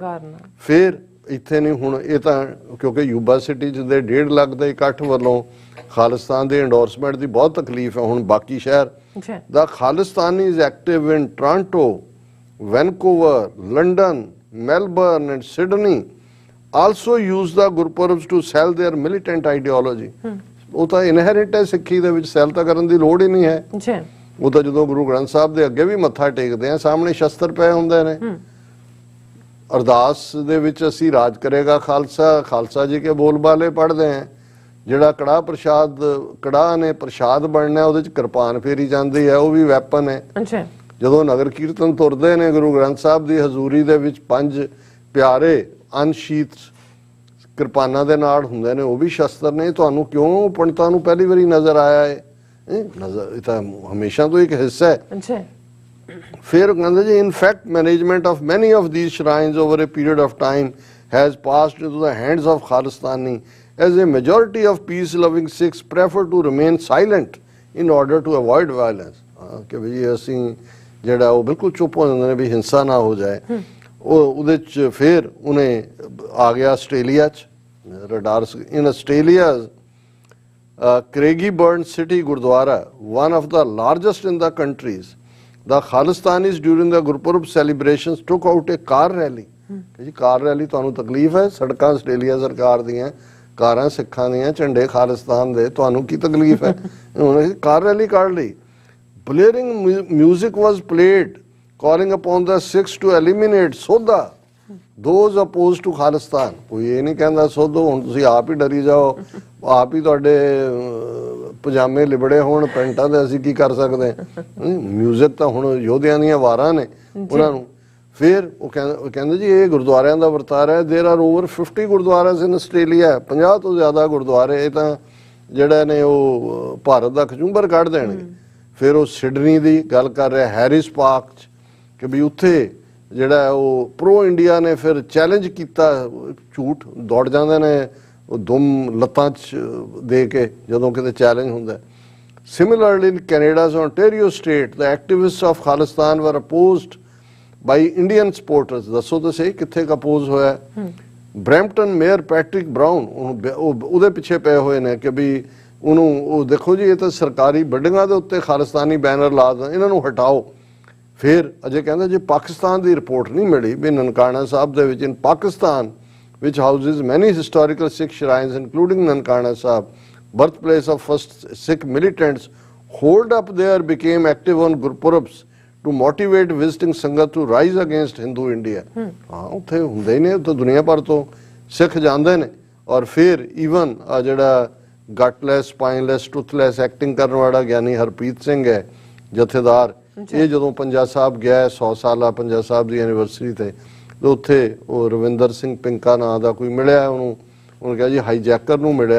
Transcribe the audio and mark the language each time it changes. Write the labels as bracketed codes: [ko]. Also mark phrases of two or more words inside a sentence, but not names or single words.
[pa] ਫਿਰ ਇੱਥੇ ਨਹੀਂ, ਹੁਣ ਇਹ ਤਾਂ ਕਿਉਂਕਿ ਯੂਬਾ ਸਿਟੀ ਚ ਦੇ 1.5 ਲੱਖ ਦੇ ਇਕੱਠ ਵੱਲੋਂ ਖਾਲਿਸਤਾਨ ਦੇ ਐਂਡੋਰਸਮੈਂਟ ਦੀ ਬਹੁਤ ਤਕਲੀਫ ਹੈ। ਹੁਣ ਬਾਕੀ ਸ਼ਹਿਰ ਦਾ ਖਾਲਿਸਤਾਨੀ [en] is active in Toronto, Vancouver, London, Melbourne and Sydney also use the Gurpurabs to sell their militant ideology। [pa] ਉਹ ਤਾਂ ਇਨਹੈਰੈਂਟ ਹੈ ਸਿੱਖੀ ਦੇ ਵਿੱਚ, ਸੈਲ ਤਾਂ ਕਰਨ ਦੀ ਲੋੜ ਹੀ ਨਹੀਂ ਹੈ। ਉਹ ਤਾਂ ਜਦੋਂ ਗੁਰੂ ਗ੍ਰੰਥ ਸਾਹਿਬ ਦੇ ਅੱਗੇ ਵੀ ਮੱਥਾ ਟੇਕਦੇ ਆ, ਸਾਹਮਣੇ ਸ਼ਸਤਰ ਪਏ ਹੁੰਦੇ ਨੇ। ਅਰਦਾਸ ਦੇ ਵਿੱਚ ਅਸੀਂ ਰਾਜ ਕਰੇਗਾ ਖਾਲਸਾ, ਖਾਲਸਾ ਜੀ ਕੇ ਬੋਲ ਬਾਲੇ ਪੜ੍ਹਦੇ ਆ। ਜਿਹੜਾ ਕੜਾਹ ਪ੍ਰਸ਼ਾਦ, ਕੜਾਹ ਨੇ ਪ੍ਰਸ਼ਾਦ ਬਣਨਾ, ਉਹਦੇ ਚ ਕਿਰਪਾਨ ਫੇਰੀ ਜਾਂਦੀ ਹੈ, ਉਹ ਵੀ ਵੈਪਨ ਹੈ। ਜਦੋਂ ਨਗਰ ਕੀਰਤਨ ਤੁਰਦੇ ਨੇ ਗੁਰੂ ਗ੍ਰੰਥ ਸਾਹਿਬ ਦੀ ਹਜ਼ੂਰੀ ਦੇ ਵਿੱਚ, 5 ਪਿਆਰੇ ਅਨਸ਼ੀਤ ਕਿਰਪਾਨਾਂ ਦੇ ਨਾਲ ਹੁੰਦੇ ਨੇ, ਉਹ ਵੀ ਸ਼ਸਤਰ ਨੇ। ਤੁਹਾਨੂੰ ਕਿਉਂ ਪੰਡਤਾਂ ਨੂੰ ਪਹਿਲੀ ਵਾਰੀ ਨਜ਼ਰ ਆਇਆ ਹੈ? ਨਜ਼ਰ ਇਹ ਤਾਂ ਹਮੇਸ਼ਾ ਤੋਂ ਇੱਕ ਹਿੱਸਾ ਹੈ। ਫਿਰ ਕਹਿੰਦੇ ਜੀ [en] in fact management of many of these shrines over a period of time has passed into the hands of Khalistani, as a majority of peace loving Sikhs prefer to remain silent in order to avoid violence। [pa] ਕਿ ਵੀ ਅਸੀਂ ਜਿਹੜਾ ਉਹ ਬਿਲਕੁਲ ਚੁੱਪ ਹੋ ਜਾਂਦੇ ਨੇ ਵੀ ਹਿੰਸਾ ਨਾ ਹੋ ਜਾਏ। ਉਹ ਉਹਦੇ 'ਚ ਫਿਰ ਉਹਨੇ ਆ ਗਿਆ ਆਸਟ੍ਰੇਲੀਆ 'ਚ [en] radar in Australia Craigieburn City Gurdwara, one of the largest in the countries, the Khalistanis during the Gurpurab celebrations took out a car rally. [pa] ਜੀ ਕਾਰ ਰੈਲੀ ਤੁਹਾਨੂੰ ਤਕਲੀਫ ਹੈ? ਸੜਕਾਂ ਆਸਟ੍ਰੇਲੀਆ ਸਰਕਾਰ ਦੀਆਂ, ਕਾਰਾਂ ਸਿੱਖਾਂ ਦੀਆਂ, ਝੰਡੇ ਖਾਲਿਸਤਾਨ ਦੇ, ਤੁਹਾਨੂੰ ਕੀ ਤਕਲੀਫ ਹੈ? ਉਹਨੇ ਕਾਰ ਰੈਲੀ ਕੱਢ ਲਈ। [en] Blaring music was played, calling upon the Sikhs to eliminate Sodha, those opposed to Khalistan. [pa] ਕੋਈ ਇਹ ਨਹੀਂ ਕਹਿੰਦਾ ਸੋਧੋ, ਹੁਣ ਤੁਸੀਂ ਆਪ ਹੀ ਡਰੀ ਜਾਓ, ਆਪ ਹੀ ਤੁਹਾਡੇ ਪਜਾਮੇ ਲਿਬੜੇ ਹੋਣ ਪੈਂਟਾਂ ਦੇ, ਅਸੀਂ ਕੀ ਕਰ ਸਕਦੇ ਹਾਂ? ਮਿਊਜ਼ਿਕ ਤਾਂ ਹੁਣ ਯੋਧਿਆਂ ਦੀਆਂ ਵਾਰਾਂ ਨੇ ਉਹਨਾਂ ਨੂੰ। ਫਿਰ ਉਹ ਕਹਿੰਦੇ ਜੀ ਇਹ ਗੁਰਦੁਆਰਿਆਂ ਦਾ ਵਰਤਾਰਾ ਹੈ। [en] there are over 50 gurdwaras in Australia, [pa] 50 ਤੋਂ ਜ਼ਿਆਦਾ ਗੁਰਦੁਆਰੇ। ਇਹ ਤਾਂ ਜਿਹੜਾ ਨੇ ਉਹ ਭਾਰਤ ਦਾ ਖਜੂੰਬਰ ਕੱਢ ਦੇਣਗੇ। ਫਿਰ ਉਹ ਸਿਡਨੀ ਦੀ ਗੱਲ ਕਰ ਰਿਹਾ, ਹੈਰਿਸ ਪਾਰਕ 'ਚ, ਕਿ ਵੀ ਉੱਥੇ ਜਿਹੜਾ ਉਹ [en] pro India [pa] ਨੇ ਫਿਰ ਚੈਲੰਜ ਕੀਤਾ, ਝੂਠ ਦੌੜ ਜਾਂਦੇ ਨੇ ਉਹ ਦੁਮ ਲੱਤਾਂ 'ਚ ਦੇ ਕੇ ਜਦੋਂ ਕਿਤੇ ਚੈਲੰਜ ਹੁੰਦਾ। [en] Similarly, in Canada's Ontario state, the activists of Khalistan were opposed by Indian supporters. [pa] ਦੱਸੋ ਤਾਂ ਸਹੀ ਕਿੱਥੇ ਅਪੋਜ਼ ਹੋਇਆ? ਬਰੈਂਪਟਨ ਮੇਅਰ ਪੈਟਰਿਕ ਬਰਾਊਨ ਉਹਦੇ ਪਿੱਛੇ ਪਏ ਹੋਏ ਨੇ ਕਿ ਵੀ ਉਹਨੂੰ ਉਹ ਦੇਖੋ ਜੀ ਇਹ ਤਾਂ ਸਰਕਾਰੀ ਬਿਲਡਿੰਗਾਂ ਦੇ ਉੱਤੇ ਖਾਲਿਸਤਾਨੀ ਬੈਨਰ ਲਾ ਦੇਣ, ਇਹਨਾਂ ਨੂੰ ਹਟਾਓ। ਫਿਰ ਅਜੇ ਕਹਿੰਦੇ ਜੇ ਪਾਕਿਸਤਾਨ ਦੀ ਰਿਪੋਰਟ ਨਹੀਂ ਮਿਲੀ ਵੀ ਨਨਕਾਣਾ ਸਾਹਿਬ ਦੇ ਵਿੱਚ, [en] in Pakistan which houses many historical Sikh shrines including Nankana Sahib, birthplace of first Sikh militants, hold up there became active on Gurpurabs to motivate visiting Sangat to rise against Hindu India. [pa] ਹਾਂ ਉੱਥੇ ਹੁੰਦੇ ਹੀ ਨੇ, ਉੱਥੇ ਦੁਨੀਆ ਭਰ ਤੋਂ ਸਿੱਖ ਜਾਂਦੇ ਨੇ। ਔਰ ਫਿਰ ਈਵਨ ਆ ਜਿਹੜਾ [en] gutless, spineless, toothless acting [pa] ਕਰਨ ਵਾਲਾ ਗਿਆਨੀ ਹਰਪ੍ਰੀਤ ਸਿੰਘ ਹੈ ਜਥੇਦਾਰ, ਇਹ ਜਦੋਂ ਪੰਜਾ ਸਾਹਿਬ ਗਿਆ 100 ਸਾਲਾ ਪੰਜਾ ਸਾਹਿਬ ਦੀ ਐਨੀਵਰਸਰੀ ਤੇ ਉੱਥੇ ਉਹ ਰਵਿੰਦਰ ਸਿੰਘ ਪਿੰਕਾ ਨਾਂ ਦਾ ਕੋਈ ਮਿਲਿਆ ਉਹਨੂੰ, ਉਹਨੇ ਕਿਹਾ ਜੀ ਹਾਈਜੈਕਰ ਨੂੰ ਮਿਲਿਆ।